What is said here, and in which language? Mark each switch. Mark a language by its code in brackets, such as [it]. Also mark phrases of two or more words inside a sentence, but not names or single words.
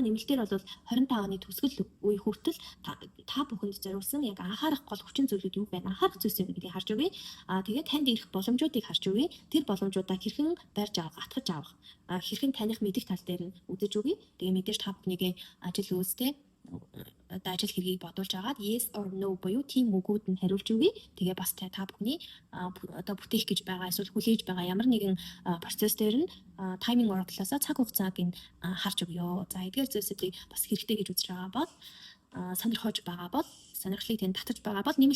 [mn] Нэмэлтээр бол 25 оны төгсгөл үе хүртэл та бүхэнд зориулсан яг анхаарах гол хүчин зүйлүүд юу байна? Анхаарах зүйлс юу гэдгийг харж өгье. Тэгээд танд ирэх боломжуудыг харж өгье. Тэр боломжуудаа хэрхэн барьж авах, атгаж авах, хэрхэн таних мэдих тал дээр нь үзэж өгье. Тэгээ мэдээж та бүхнийгээ ажил үйлстэй одоо ажил хэргийг бодуулж агаад [en] yes or no [mn] буюу тийм үгүүд нь хариулж өгье. Тэгээ бас та бүхний одоо бүтээх гэж байгаа эсвэл хүлээж байгаа ямар нэгэн процесс дээр нь тайминг оруулаасаа цаг хугацааг нь харж өгье. За эдгээр зүйлсүүдийг бас хэрэгтэй гэж үзэж байгаа бол сонирхож байгаа бол сонирхлыг тань татаж байгаа бол нэмэлтээр уулзъя.